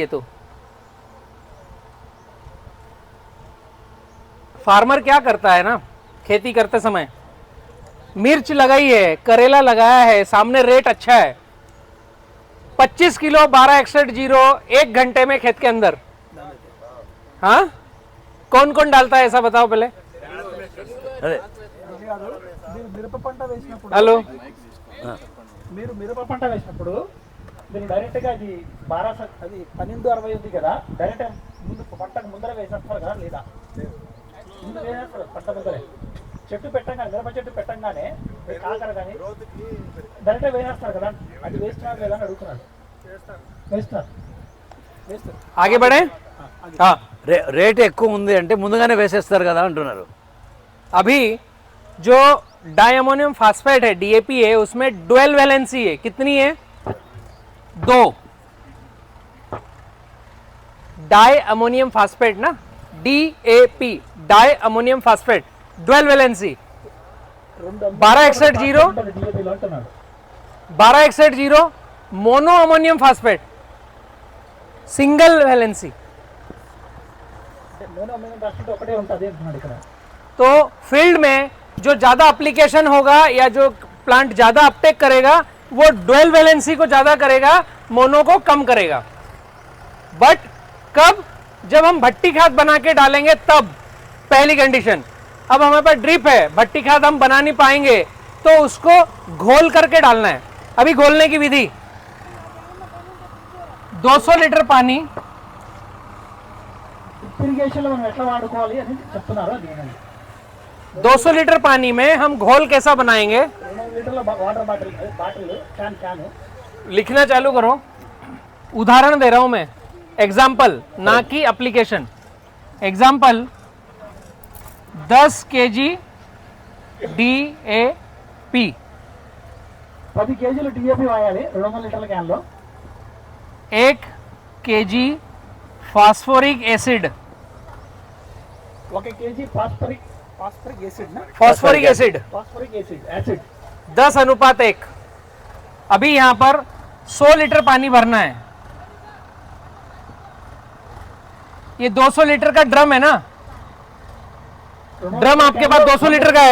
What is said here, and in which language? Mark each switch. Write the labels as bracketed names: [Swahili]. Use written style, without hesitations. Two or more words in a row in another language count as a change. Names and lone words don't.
[Hindi] तो फार्मर क्या करता है ना, खेती करते समय मिर्च लगाई है, करेला लगाया है, सामने रेट अच्छा है, 25 किलो 1261 1 घंटे में खेत के अंदर. हाँ, कौन कौन डालता है ऐसा बताओ पहले. [Telugu] మిరప పంట వేసినప్పుడు [Hindi] हेलो, [Telugu] మీరు మిరప పంట వేసినప్పుడు మీరు డైరెక్ట్గా అది 12 అది 1260 ఉంది కదా, డైరెక్ట్ ముందు పంటకు ముందర వేసేస్తారు కదా లేదా? ముందు వేసేస్తారు పంట ముందరే. చెట్టు పెట్టంగానే, మిరప చెట్టు పెట్టంగానే కాకర కానీ డైరెక్ట్ వేసేస్తారు కదా, అది వేస్తున్నారు లేదా అని అడుగుతున్నాడు. వేస్తారు వేస్తారు. [Hindi] आगे बढ़े. हाँ, [Telugu] రేట్ ఎక్కువ ఉంది అంటే ముందుగానే వేసేస్తారు కదా అంటున్నారు. [Hindi] अभी जो [English] di-ammonium phosphate [Hindi] है, डीएपी है, उसमें [English] dual valency [Hindi] है. कितनी है, 2. [English] di-ammonium phosphate [Hindi] ना, डीएपी [English] di-ammonium phosphate dual valency [Hindi] 1261 [Telugu] DAP అంటున్నాడు. [Hindi] 1261 [English] mono ammonium phosphate single valency. [Telugu] నేను రాష్ట్రంలో ఒకటే ఉంటుంది అంటున్నాడు ఇక్కడ. [Hindi] तो फील्ड में जो ज्यादा एप्लीकेशन होगा या जो प्लांट ज्यादा अपटेक करेगा वो [English] dual valency [Hindi] को ज्यादा करेगा, मोनो को कम करेगा. बट कब, जब हम भट्टी खाद बना के डालेंगे तब. पहली कंडीशन. अब हमारे पास ड्रिप है, भट्टी खाद हम बना नहीं पाएंगे तो उसको घोल करके डालना है. अभी घोलने की विधि, 200 लीटर पानी, [Telugu] ఇరిగేషన్లో మనం ఎట్లా వాడుకోవాలి అని చెప్తున్నారు. అది [Hindi] 200 लीटर पानी में हम घोल कैसा बनाएंगे, [Telugu] 200 లీటర్ల [English] water bottle can [Hindi] लिखना चालू करो. उदाहरण दे रहा हूं मैं, एग्जाम्पल ना कि एप्लीकेशन. एग्जाम्पल 10 kg DAP [Telugu] 10 కేజీలు DAP వాడాలి 200 లీటర్ల క్యాన్లో. [Hindi] 1 kg [English] phosphoric acid, [Telugu] 1 కేజీ [English] phosphoric acid [Telugu] నా [English] phosphoric acid phosphoric acid 10:1. [Hindi] अभी यहां पर 100 लीटर पानी भरना है. ये 200 लीटर का ड्रम है ना, ड्रम आपके पास 200 लीटर का है,